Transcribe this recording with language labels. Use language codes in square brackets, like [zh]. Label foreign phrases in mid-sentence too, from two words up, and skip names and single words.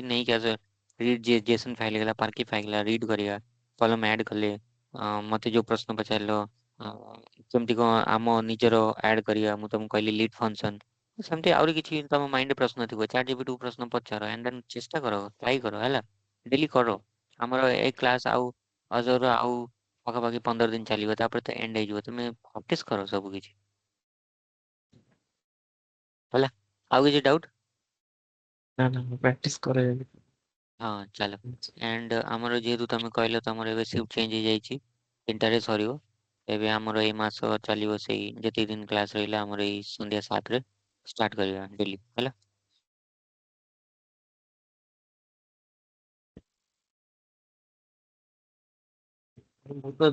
[or] ନେଇକି ଆସ [en] read JSON file [or] ହେଇଗଲା [en] parquet file [or] ହେଲା ରିଡ୍ କରିବା କଲମ ଆଡ୍ କଲେ ମତେ ଯୋଉ ପ୍ରଶ୍ନ ପଚାରିଲ କେମିତି କ'ଣ ଆମ ନିଜର ଆଡ୍ କରିବା ମୁଁ ତମକୁ କହିଲି [en] read function [or] ସେମିତି ଆହୁରି କିଛି ତମ ମାଇଣ୍ଡରେ ପ୍ରଶ୍ନ ଥିବ ଚାଟ୍ ଜିପିଟି ପ୍ରଶ୍ନ ପଚାର [en] and then [or] ଚେଷ୍ଟା କର ଟ୍ରାଏ କର ହେଲା ଡେଲି କର ଆମର ଏଇ କ୍ଲାସ୍ ଆଉ ଅଜର ଆଉ ପାଖାପାଖି 15 ଦିନ ଚାଲିବ ତାପରେ ତ ଏଣ୍ଡ ହେଇଯିବ ତମେ ପ୍ରାକ୍ଟିସ୍ କର ସବୁ କିଛି ହେଲା ଆଉ କିଛି ଡାଉଟ୍ [hi] ना ना प्रैक्टिस करे [or] ହଁ ଚାଲ ଆଣ୍ଡ ଆମର ଯେହେତୁ ତମେ କହିଲ ତମର ଏବେ [en] shift change [or] ହେଇଯାଇଛି 3ଟାରେ ସରିବ ଏବେ ଆମର ଏଇ ମାସ ଚାଲିବ ସେଇ ଯେତିକି ଦିନ କ୍ଲାସ୍ ରହିଲା ଆମର ଏଇ ସନ୍ଧ୍ୟା 7ରେ ଷ୍ଟାର୍ଟ କରିବା ଡେଲି ହେଲା ମୁଁ ତ